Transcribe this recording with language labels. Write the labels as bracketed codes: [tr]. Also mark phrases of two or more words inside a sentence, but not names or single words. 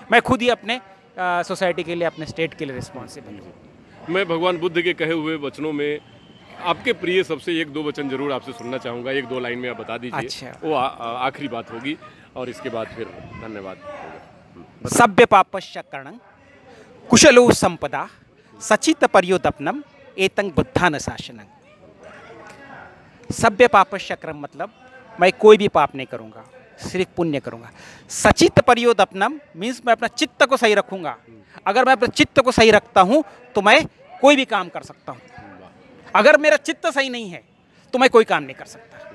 [hi] मैं खुद ही अपने सोसाइटी के लिए, अपने स्टेट के लिए रिस्पॉन्सिबल हूँ। मैं भगवान बुद्ध के कहे हुए वचनों में आपके प्रिय सबसे 1-2 वचन जरूर आपसे सुनना चाहूँगा। 1-2 लाइन में आप बता दीजिए। अच्छा। वो आखिरी बात होगी। और इसके बाद फिर धन्यवाद। [pi] सभ्य पापश्चक्रणं कुशलो संपदा सचित पर्योदपनम एतं बुद्धान शासनम। सभ्य पापश्चक्रम [hi] मतलब मैं कोई भी पाप नहीं करूँगा, सिर्फ पुण्य करूँगा। [pi] सचित पर्योदपनम [hi] मीन्स मैं अपना चित्त को सही रखूँगा। अगर मैं अपने चित्त को सही रखता हूँ तो मैं कोई भी काम कर सकता हूँ। अगर मेरा चित्त सही नहीं है तो मैं कोई काम नहीं कर सकता।